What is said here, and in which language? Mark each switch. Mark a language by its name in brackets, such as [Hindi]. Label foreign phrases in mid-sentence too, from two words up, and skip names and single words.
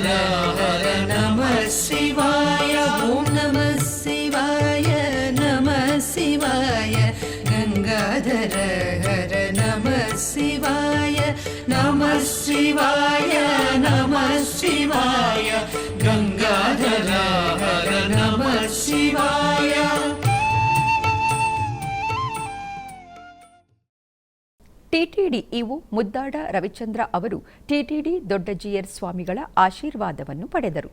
[Sanskrit] ಹರ ನಮಃ ಶಿವಾಯ ಓಂ ನಮಃ ಶಿವಾಯ ನಮಃ ಶಿವಾಯ ಗಂಗಾಧರ ಹರ ನಮಃ ಶಿವಾಯ ನಮಃ ಶಿವಾಯ ನಮಃ ಶಿವಾಯ ಗಂಗಾಧರ ಹರ ನಮಃ ಶಿವಾಯ. [Kannada] ಟಿಟಿಡಿ ಇಒ ಮುದ್ದಾಡ ರವಿಚಂದ್ರ ಅವರು ಟಿಟಿಡಿ ದೊಡ್ಡಜಿಯರ್ ಸ್ವಾಮಿಗಳ ಆಶೀರ್ವಾದವನ್ನು ಪಡೆದರು.